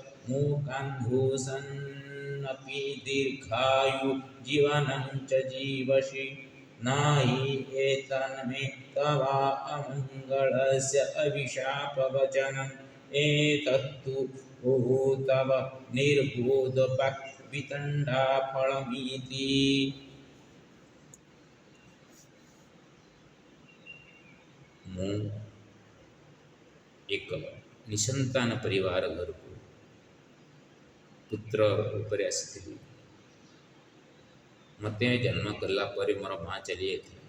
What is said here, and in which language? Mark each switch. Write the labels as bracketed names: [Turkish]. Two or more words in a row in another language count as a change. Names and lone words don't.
[Sanskrit] मूकान्धूसन्नपि दीर्घायु जीवनं च जीवसि न हि एतन्मे तव अमङ्गलस्य अभिशापवचनम् एतत्तु तव निर्बोधवितण्डाफलमिति। [Odia] ମୁଁ ଏକ ନିଃସନ୍ତାନ ପରିବାର ଘରକୁ ପୁତ୍ର ରୂପରେ ଆସିଥିଲି। ମୋତେ ଜନ୍ମ କଲା ପରେ ମୋର ମାଆ ଚାଲି ଯାଇଥିଲା।